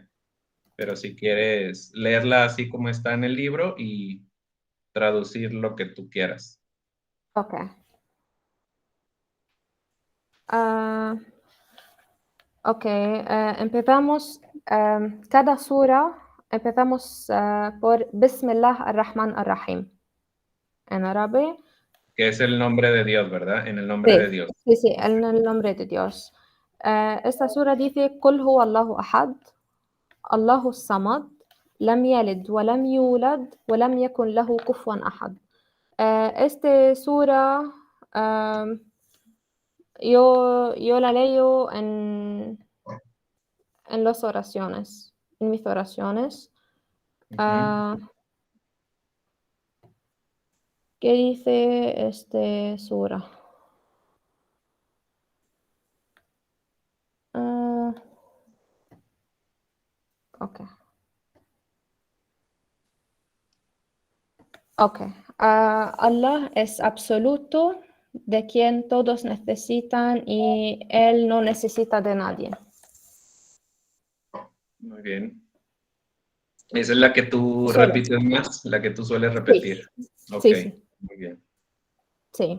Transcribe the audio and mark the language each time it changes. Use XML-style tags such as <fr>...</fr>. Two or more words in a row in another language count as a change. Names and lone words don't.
<es>Pero si quieres leerla así como está en el libro y traducir lo que tú quieras. Ok. Ah, ok. Empezamos. Cada sura empezamos por</es> <ar>بسم الله الرحمن الرحيم.</ar> <es>En árabe. Que es el nombre de Dios, ¿verdad? En el nombre de Sí, Dios. sí, en el nombre de Dios. Esta sura dice:</es> <ar>قل هو الله أحد الله الصمد لم يلد ولم يولد ولم يكن له كفوا أحد.</ar> <es>Esta sura yo la leo en las oraciones, en mis oraciones. ¿Qué dice esta sura? Ok. Ok. Allah es absoluto, de quien todos necesitan y Él no necesita de nadie. Muy bien. Esa es la que tú Solo. repites más, la que tú sueles Sí, repetir. Ok, sí. muy bien. Sí.</es>